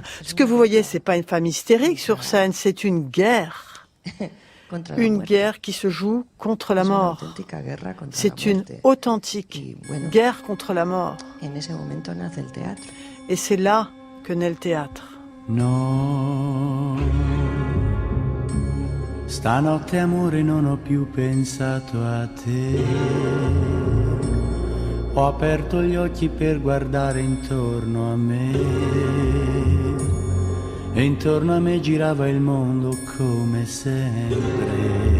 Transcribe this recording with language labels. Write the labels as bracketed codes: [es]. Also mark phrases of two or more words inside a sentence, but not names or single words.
[fr] Ce que vous voyez, c'est pas une femme hystérique sur scène, c'est une guerre. Une guerre qui se joue contre la mort. C'est une authentique guerre contre la mort. Et c'est là que naît le théâtre. [it] No, stanotte amore non ho più pensato a te. Ho aperto gli occhi per guardare intorno a me. E intorno a me girava il mondo come sempre.